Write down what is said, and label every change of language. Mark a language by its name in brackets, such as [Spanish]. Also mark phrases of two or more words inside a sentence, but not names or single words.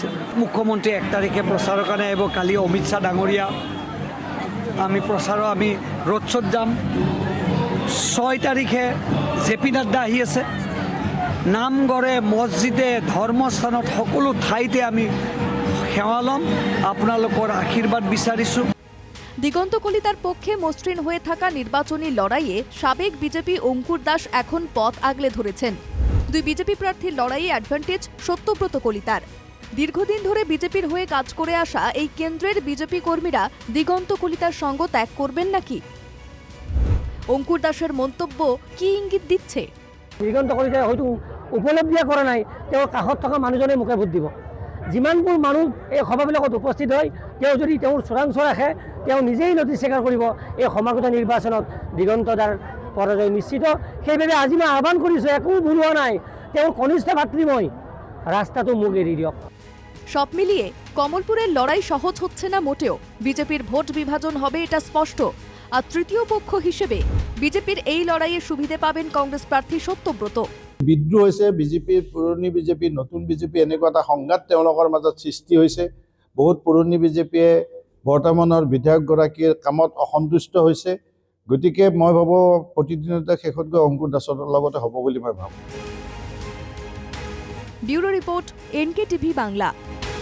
[Assamese] মুখ্যমন্ত্ৰী 1 তাৰিখে প্ৰচাৰৰ কাৰণে আহিব। কালি অমিত শ্বাহ ডাঙৰীয়া আমি [English] road show [Assamese] যাম। 6 তাৰিখে JP নাড্ডা আহি আছে। নামঘৰে, মছজিদে, ধৰ্মস্থানত সকলো ঠাইতে আমি সেৱা ল'ম। আপোনালোকৰ আশীৰ্বাদ বিচাৰিছোঁ। [Bangla] দিগন্ত কলিতার পক্ষে মসৃণ হয়ে থাকা নির্বাচনী লড়াইয়ে সাবেক বিজেপি অঙ্কুর দাস এখন পথ আগলে ধরেছেন। দুই বিজেপি প্রার্থীর লড়াইয়ে অ্যাডভান্টেজ সত্যব্রত কলিতার। দীর্ঘদিন ধরে বিজেপির হয়ে কাজ করে আসা এই কেন্দ্রের বিজেপি কর্মীরা দিগন্ত কলিতার সঙ্গ ত্যাগ করবেন নাকি? অঙ্কুর দাসের মন্তব্য কি ইঙ্গিত দিচ্ছে? [Assamese] দিগন্ত কলিতাই হয়তো উপলব্ধিয়ে কৰা নাই, তেওঁৰ কাষত থকা মানুহজনে মোকে ভোট দিব। যিমানবোৰ মানুহ এই সভাবিলাকত উপস্থিত হয়, তেওঁ যদি তেওঁৰ চোৰাংচ ৰাখে, তেওঁ নিজেই নথি স্বীকাৰ কৰিব এই সমাগত নিৰ্বাচনত দিগন্ত দাৰ পৰাজয় নিশ্চিত। সেইবাবে আজি মই আহ্বান কৰিছোঁ, একো ভুল হোৱা নাই। তেওঁৰ কনিষ্ঠ ভাতৃ মই, ৰাস্তাটো মোক এৰি দিয়ক। [Bangla] সব মিলিয়ে কমলপুরের লড়াই সহজ হচ্ছে না মোটেও। বিজেপির ভোট বিভাজন হবে এটা স্পষ্ট। আর তৃতীয় পক্ষ হিসেবে বিজেপির এই লড়াইয়ে সুবিধে পাবেন কংগ্রেস প্রার্থী সত্যব্রত। [Assamese] বিদ্ৰোহ হৈছে বিজেপিৰ, পুৰণি বিজেপি, নতুন বিজেপি, এনেকুৱা এটা সংঘাত তেওঁলোকৰ মাজত সৃষ্টি হৈছে। বহুত পুৰণি বিজেপিয়ে বৰ্তমানৰ বিধায়কগৰাকীৰ কামত অসন্তুষ্ট হৈছে। গতিকে মই ভাবোঁ প্ৰতিদিনতে শেষত গৈ অঙ্কুৰ দাসৰ লগতে হ'ব বুলি মই ভাবোঁ। [Bangla] ব্যুরো রিপোর্ট, NKTV বাংলা।